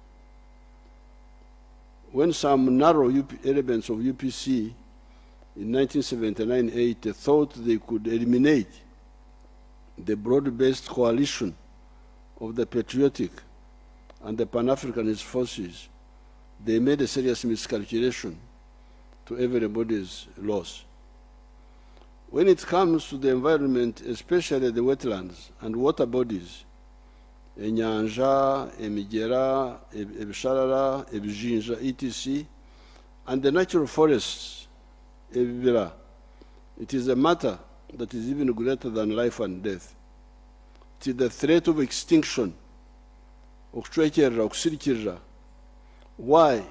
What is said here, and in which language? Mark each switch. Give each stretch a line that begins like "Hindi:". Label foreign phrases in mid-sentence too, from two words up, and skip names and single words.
English: When some narrow elements of UPC in 1979-80 thought they could eliminate the broad-based coalition of the patriotic and the Pan-Africanist forces, they made a serious miscalculation to everybody's loss. When it comes to the environment, especially the wetlands and water bodies,
Nyankole: enyanja, emigera, ebisharara, ebijinja,
English: etc., and the natural forests, ebibira, it is a matter that is even greater than life and death. It is the threat of extinction. Why?